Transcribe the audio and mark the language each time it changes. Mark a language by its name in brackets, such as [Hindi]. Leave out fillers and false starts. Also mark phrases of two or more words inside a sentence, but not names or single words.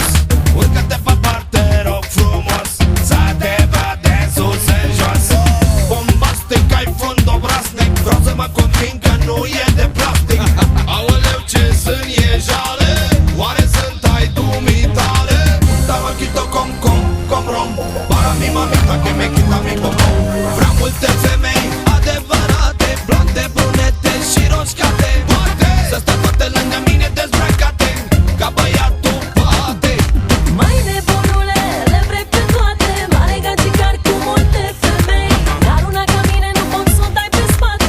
[Romanian] Urcă-te pe parte, rog frumos, să te văd de sus în jos. Bombastic, ai fund obraznic, vreau să mă conving că nu e de plastic. Aoleu, ce sunt e jale, oare sunt ai dumitale? [Spanish] Estaba quito con ron. Para mi mamita que me quita mi popón. [Romanian] Vreau multe femei adevărate, blonde, brunete și roșcate. Să stea toate lângă mine dezbrăcate, ca băiatul poate. Mai nebunule, le vrei pe toate. Mare gagicar cu multe femei, dar una ca mine nu pot să o dai pe spate.